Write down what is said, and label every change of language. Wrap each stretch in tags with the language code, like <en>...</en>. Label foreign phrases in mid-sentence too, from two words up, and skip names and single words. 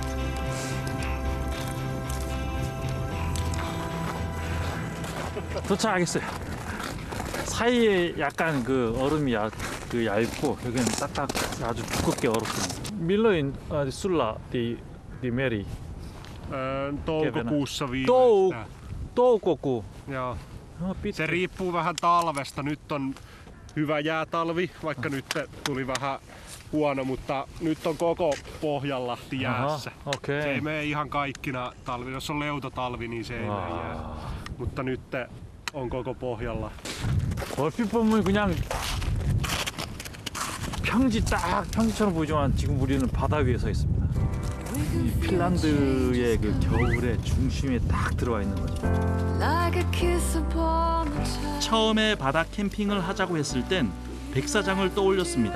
<ko>도착하겠어요. 사이에 약간 그 얼음이 얇고 여기는 딱딱 아주 두껍게 얼었습니다. 밀러인 술라 디 메리.</ko> <fi>Toukokuussa viimeistään. Toukoku. Joo. Se riippuu vähän talvesta. Nyt on hyvä jäätalvi, vaikka nyt tuli vähän huono, mutta nyt on koko Pohjanlahti jäässä. Okay. Se ei mene ihan kaikkina talvi. Jos on leutotalvi, niin se ei mene jäässä. Mutta nyt on koko Pohjanlahti.</fi> <ko>얼핏 보면 그냥 평지처럼 보이지만 지금 우리는 바다 위에 서 있습니다. 이 핀란드의 그 겨울의 중심에 딱 들어와 있는 거죠. 처음에 바다 캠핑을 하자고 했을 땐 백사장을 떠올렸습니다.</ko>